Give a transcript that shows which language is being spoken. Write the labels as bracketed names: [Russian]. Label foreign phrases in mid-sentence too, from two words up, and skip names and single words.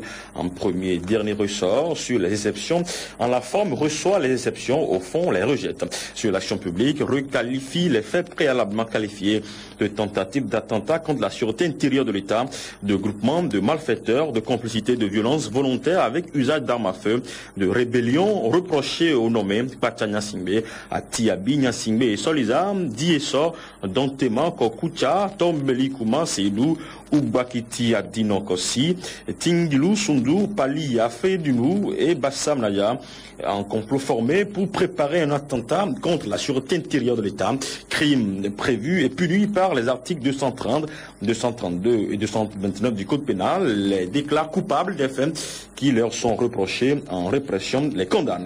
[French] En premier et dernier ressort sur les exceptions, en la forme reçoit les exceptions, au fond les rejette. Sur l'action publique, requalifie les faits préalablement qualifiés de tentative d'attentat contre la sûreté intérieure de l'État, de groupement de malfaiteurs, de complicité de violence volontaire avec usage d'armes à feu, de rébellion reprochée au nommé Patania Singbe, Atiabi Nyasingbe et Soliza, Dieso, Dontema, Kokucha, Tombeli Kuma, Seydou, Ubakiti Adinokosi, Tingilu Sundu, Pali Yafe Dunou et Bassam Naya, en complot formé pour préparer un attentat contre la sûreté intérieure de l'État, crime prévu et puni par les articles 230, 232 et 229 du Code pénal, les déclare coupables des faits qui leur sont reprochés en répression, les condamne.